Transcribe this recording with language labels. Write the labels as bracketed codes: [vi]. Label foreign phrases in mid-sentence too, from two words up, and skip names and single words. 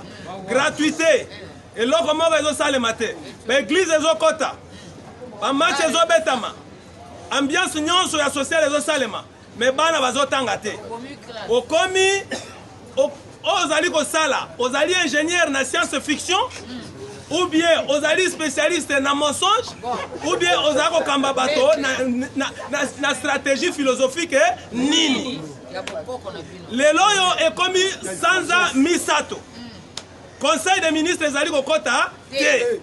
[ln] Gratuité. Et loko moko ezo salema te. Ba église ezo kota. Ba match ezo betama. Ambiance nyonso ya social ezo salema. Mais bana bazo tanga te. Okomi ozali ko sala, ozali ingénieur na [fr] science fiction ou bien [ln] ozali spécialiste na mensonge [fr] ou bien [ln] ozako kamba bato na [fr] stratégie philosophique [ln] nini. Lelo yo ekomi sanza misato. [fr] Conseil des ministres [ln] ezali ko kota te.